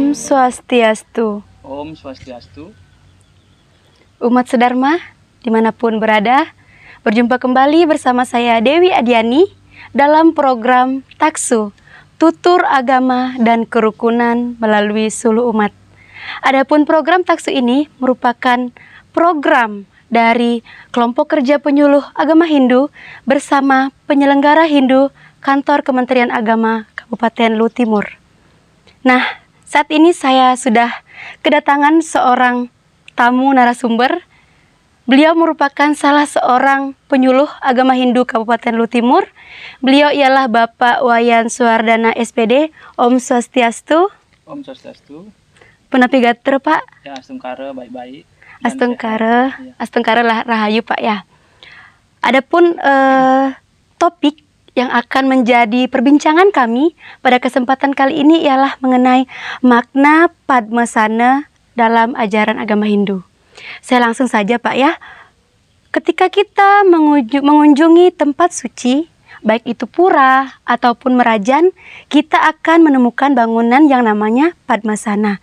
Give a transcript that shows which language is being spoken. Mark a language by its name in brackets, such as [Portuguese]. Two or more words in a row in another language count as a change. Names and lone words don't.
[Indonesian] Swastiastu. [Sanskrit] Om Swastiastu. [Indonesian] Umat Sedharma, dimanapun berada, berjumpa kembali bersama saya Dewi Adiani dalam program Taksu, Tutur Agama dan Kerukunan melalui Suluh Umat. Adapun program Taksu ini merupakan program dari Kelompok Kerja Penyuluh Agama Hindu bersama penyelenggara Hindu Kantor Kementerian Agama Kabupaten Lutimur. Nah, saat ini saya sudah kedatangan seorang tamu narasumber. Beliau merupakan salah seorang penyuluh agama Hindu Kabupaten Lutimur. Beliau ialah Bapak Wayan Suardana SPD. [Sanskrit] Om Swastiastu. Om Swastiastu. [Balinese] Penapigater Pak. [Indonesian] Ya, astungkara baik-baik. Astungkara, Ya. [Balinese] astungkara rahayu [Indonesian] Pak ya. Adapun topik yang akan menjadi perbincangan kami pada kesempatan kali ini ialah mengenai makna Padmasana dalam ajaran agama Hindu. Saya langsung saja Pak ya. Ketika kita mengunjungi tempat suci, baik itu pura ataupun merajan, kita akan menemukan bangunan yang namanya Padmasana.